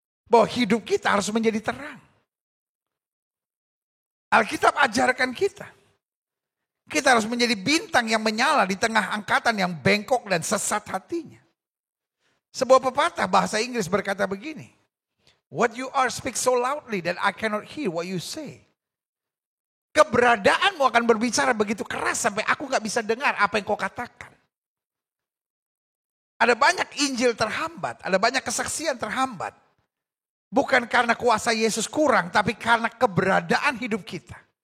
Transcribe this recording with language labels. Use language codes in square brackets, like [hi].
[id] Bahwa hidup kita harus menjadi terang. Alkitab ajarkan kita. Kita harus menjadi bintang yang menyala di tengah angkatan yang bengkok dan sesat hatinya. Sebuah pepatah bahasa Inggris berkata begini. [en] What you are speak so loudly that I cannot hear what you say. [id] Keberadaanmu akan berbicara begitu keras sampai aku gak bisa dengar apa yang kau katakan. Ada banyak Injil terhambat, ada banyak kesaksian terhambat. Bukan karena kuasa Yesus kurang, tapi karena keberadaan hidup kita.